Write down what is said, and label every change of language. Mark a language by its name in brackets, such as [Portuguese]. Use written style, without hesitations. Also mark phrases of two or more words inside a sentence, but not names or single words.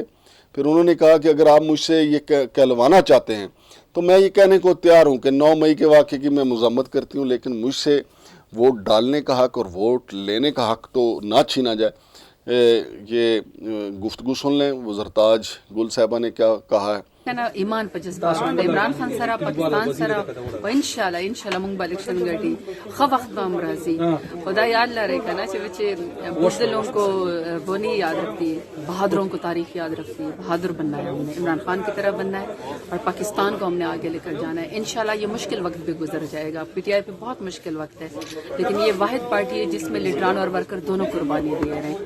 [Urdu] پھر انہوں نے کہا کہ اگر آپ مجھ سے یہ کہلوانا چاہتے ہیں تو میں یہ کہنے کو تیار ہوں کہ 9 مئی کے واقعے کی میں مذمت کرتی ہوں، لیکن مجھ سے ووٹ ڈالنے کا حق اور ووٹ لینے کا حق تو نہ چھینا جائے۔ یہ گفتگو سن لیں وہ زرتاج گل صاحبہ نے کیا کہا ہے۔ [Pashto] ایمان په جذبات باندې عمران خان سره پاکستان سره او [Arabic] ان شاء الله [Pashto] مونږ به الیکشن ګټي خو وخت به هم راځي۔ خدا یاد لرے کنا چې [Urdu] بزدلوں کو وہ نہیں یاد رکھتی، بہادروں کو تاریخ یاد رکھتی ہے۔ بہادر بننا ہے ہم نے، عمران خان کی طرح بننا ہے، اور پاکستان کو ہم نے آگے لے کر جانا ہے۔ انشاءاللہ یہ مشکل وقت بھی گزر جائے گا۔ پی ٹی آئی پہ بہت مشکل وقت ہے، لیکن یہ واحد پارٹی ہے جس میں لیڈران اور ورکر دونوں قربانی دے رہے ہیں۔